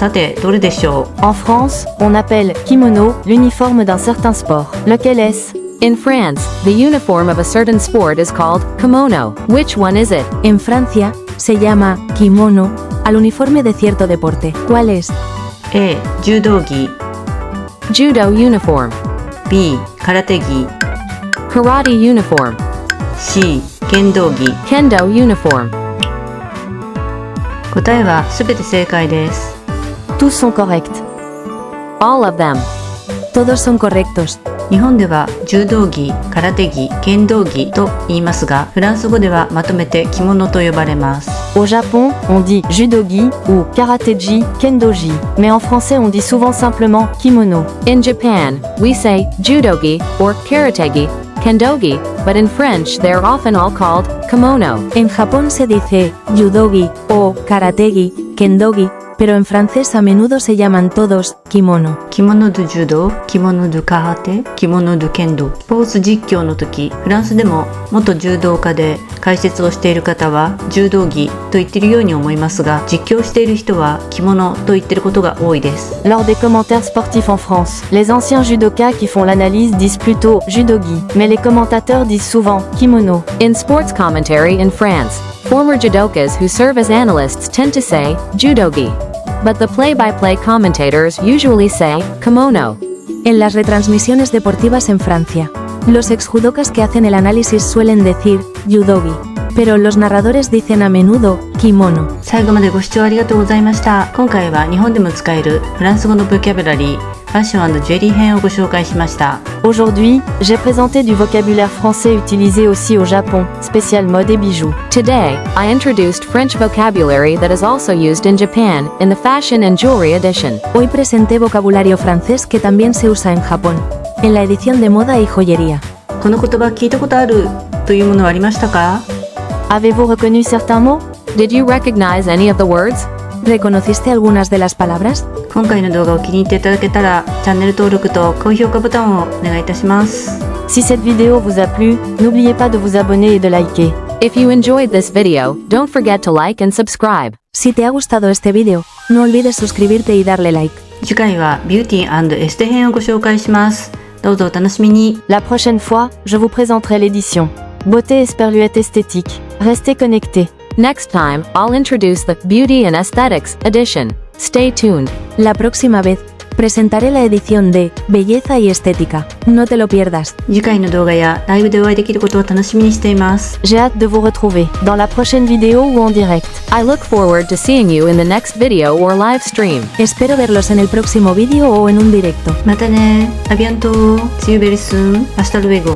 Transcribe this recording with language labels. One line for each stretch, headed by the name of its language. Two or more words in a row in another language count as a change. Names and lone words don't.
Japanese: さて、どれでしょう？
French: En France, on appelle kimono l'uniforme d'un certain sport. Lequel est-ce?
English: In France, the uniform of a certain sport is called kimono. Which one is it?
Spanish: En Francia, se llama kimono al uniforme de cierto deporte. ¿Cuál es? A.
Japanese: 柔道着
English: Judo uniform.
Japanese: B. 空手着
English: Karate uniform.
Japanese: C. 剣道着。
English: Kendo uniform.
Japanese: 答えはすべて正解です。
French: Tous sont corrects.
English: All of them.
Spanish: Todos son correctos.
Japanese: 日本では柔道着、空手着、剣道着と言いますが、フランス語ではまとめて着物と呼ばれます。
French: Au Japon, on dit judogi ou karateji, kendoji. Mais en français, on dit souvent simplement kimono.
English: In Japan, we say judogi or karategi, kendogi, but in French they are often all called kimono.
Spanish: En Japón se dice judogi o karategi, kendogi, pero en francés a menudo se llaman todos kimono.
Japanese: 着物で柔道、着物で空手、着物で剣道。スポーツ実況の時、フランスでも元柔道家で解説をしている方は柔道着と言っているように思いますが、実況している人は着物と言っていることが多いです。
French: Lors des commentaires sportifs en France, les anciens judokas qui font l'analyse disent plutôt judogi, mais les commentateurs disent souvent kimono.
English: In sports commentary in France, former judokas who serve as analysts tend to say judogi, but the play-by-play commentators usually say kimono.
Spanish: En las retransmisiones deportivas en Francia, los exjudokas que hacen el análisis suelen decir judogi, pero los narradores dicen a menudo kimono.
Japanese: 最後までご視聴ありがとうございました。今回は日本でも使えるフランス語のボキャブラリー、ファッション&ジュエリー編をご紹介しました。
French: Aujourd'hui, j'ai présenté du vocabulaire français utilisé aussi au Japon, spécial mode et bijoux.
English: Today, I introduced French vocabulary that is also used in Japan in the fashion and jewelry edition.
Spanish: Hoy presenté vocabulario francés que también se usa en Japón, en la edición de moda y joyería.
Japanese: この言葉聞いたことあるというものはありましたか？
French: Avez-vous reconnu certains mots?
English: Did you recognize any of the words?
Spanish: ¿Reconociste algunas de las palabras?
Japanese: 今回の動画を気に入っていただけたらチャンネル登録と高評価ボタンをお願いいたします。
French: Si cette vidéo vous a plu, n'oubliez pas de vous abonner et de liker.
English: If you enjoyed this video, don't forget to like and subscribe.
Spanish: Si te ha gustado este video, no olvides suscribirte y darle like.
Japanese: 次回はビューティー&エステ編をご紹介します。どうぞお楽しみに。
French: La prochaine fois, je vous présenterai l'édition Beauté et Sperluette esthétique. Restez connectés.
English: Next time, I'll introduce the Beauty and Aesthetics edition. Stay tuned.
Spanish: La próxima vez, presentaré la edición de Belleza y Estética. No te lo pierdas.
Japanese: 次回の動画やライブでお会いできることを楽しみにしています。
French: J'ai hâte de vous retrouver dans la prochaine vidéo ou en direct.
English: I look forward to seeing you in the next video or live stream.
Spanish: Espero verlos en el próximo vídeo o en un directo.
Japanese: またね。
English: アビアント。See you very soon.
Spanish: Hasta luego.